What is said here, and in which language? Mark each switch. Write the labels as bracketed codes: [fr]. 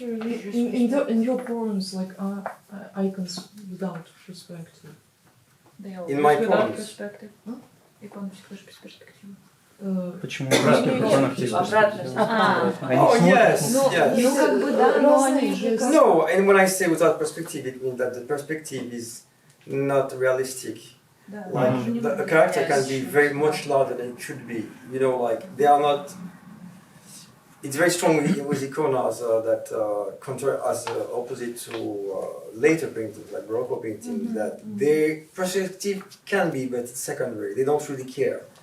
[en] in your poems, like icons without perspective. In my poems. Perspective. [ru] Иконы всегда без перспективы. Почему обратно в иконах есть перспектива? [en] Oh, yes, yes. [ru] Ну, как бы, да, но они же... [en] No, and when I say without perspective, it means that the perspective is not realistic. Like, a character can be very much larger than it should be. You know, like, they are not... It's very strong with iconas that as opposite to later paintings, like Baroque paintings, that their perspective can be, but it's secondary. They don't really care.